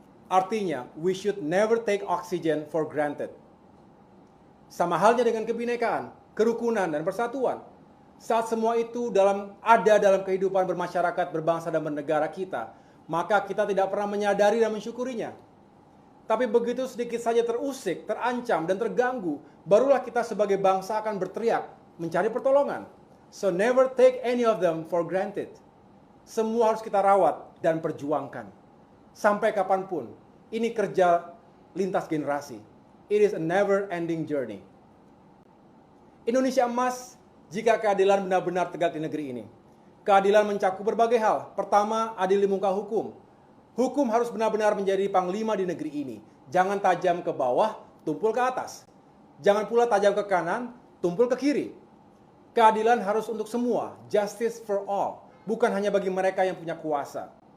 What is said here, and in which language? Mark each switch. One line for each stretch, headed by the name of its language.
English: Artinya, we should never take oxygen for granted.
Indonesian: Sama halnya dengan kebinekaan, kerukunan, dan persatuan. Saat semua itu ada dalam kehidupan bermasyarakat, berbangsa, dan bernegara kita, maka kita tidak pernah menyadari dan mensyukurinya. Tapi begitu sedikit saja terusik, terancam, dan terganggu, barulah kita sebagai bangsa akan berteriak mencari pertolongan.
English: So never take any of them for granted.
Indonesian: Semua harus kita rawat dan perjuangkan. Sampai kapanpun, ini kerja lintas generasi.
English: It is a never-ending journey.
Indonesian: Indonesia emas jika keadilan benar-benar tegak di negeri ini. Keadilan mencakup berbagai hal. Pertama, adil di muka hukum. Hukum harus benar-benar menjadi panglima di negeri ini. Jangan tajam ke bawah, tumpul ke atas. Jangan pula tajam ke kanan, tumpul ke kiri. Keadilan harus untuk semua,
English: justice for all,
Indonesian: bukan hanya bagi mereka yang punya kuasa.